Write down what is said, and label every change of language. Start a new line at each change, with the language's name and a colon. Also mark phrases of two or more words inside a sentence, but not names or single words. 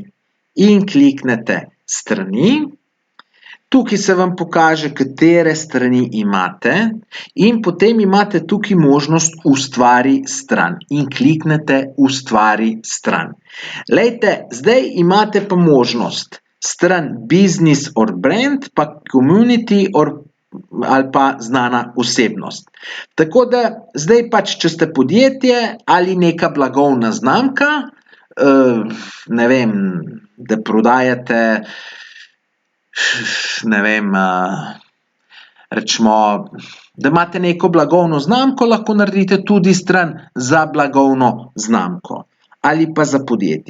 Slovenian: In kliknete strani. Tukaj se vam pokaže, katere strani imate, in potem imate tukaj možnost ustvari stran in kliknete ustvari stran. Glejte, zdaj imate pa možnost stran
English: business or brand,
Slovenian: pa community ali pa znana osebnost. Tako da zdaj pač, če ste podjetje ali neka blagovna znamka, ne vem, da prodajate, ne vem, recimo, da imate neko blagovno znamko, lahko naredite tudi stran za blagovno znamko ali pa za podjetje.